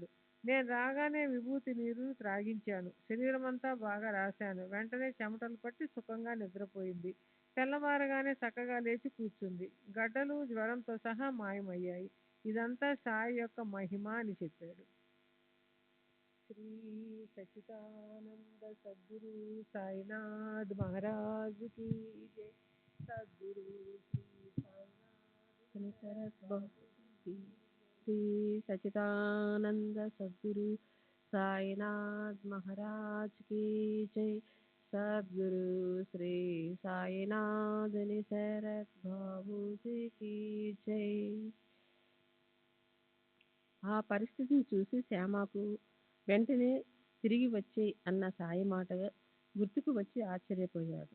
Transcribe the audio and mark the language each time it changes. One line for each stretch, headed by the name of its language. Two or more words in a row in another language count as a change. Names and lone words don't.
Telugu: నేను రాగానే విభూతి నీరు త్రాగించాను, శరీరమంతా బాగా రాశాను, వెంటనే చెమటలు పట్టి సుఖంగా నిద్రపోయింది. తెల్లవారగానే చక్కగా లేచి కూర్చుంది. గడ్డలు జ్వరంతో సహా మాయమయ్యాయి. ఇదంతా సాయి యొక్క మహిమ అని చెప్పాడు. శ్రీ సచిదానంద సద్గురు సాయినాథ్ మహారాజ్
Hindi: की जय.
Telugu: సద్గురు శ్రీ సాయినాథ్ సరస్వతి. శ్రీ సచిదానంద సద్గురు సాయినాథ్ మహారాజ్
Hindi: की जय.
Telugu: సద్గురు శ్రీ సాయినాథ్ నిసరత్ బాబూజీ
Hindi: की जय.
Telugu: ఆ పరిస్థితిని చూసి శ్యామకు వెంటనే తిరిగి వచ్చే అన్న సాయి మాట గుర్తుకు వచ్చి ఆశ్చర్యపోయాడు.